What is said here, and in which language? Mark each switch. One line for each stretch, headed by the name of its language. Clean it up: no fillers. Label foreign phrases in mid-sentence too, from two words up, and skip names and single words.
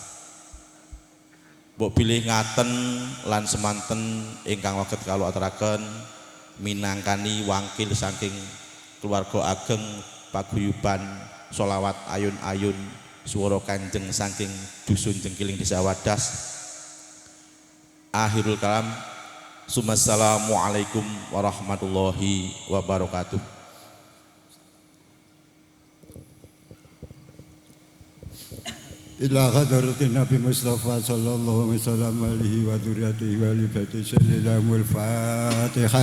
Javanese: mbok bilih ngaten lan semanten ingkang waget kawula aturaken minangkani wangkil saking keluarga ageng paguyuban sholawat ayun-ayun swara kanjeng saking Dusun Cengkiling Desa Wadas.
Arabic: آخر الكلام السلام عليكم ورحمة الله وبركاته. إلى حضرة النبي مصطفى صلى الله عليه وسلم آله وذريته ول فاتحة الفاتحة.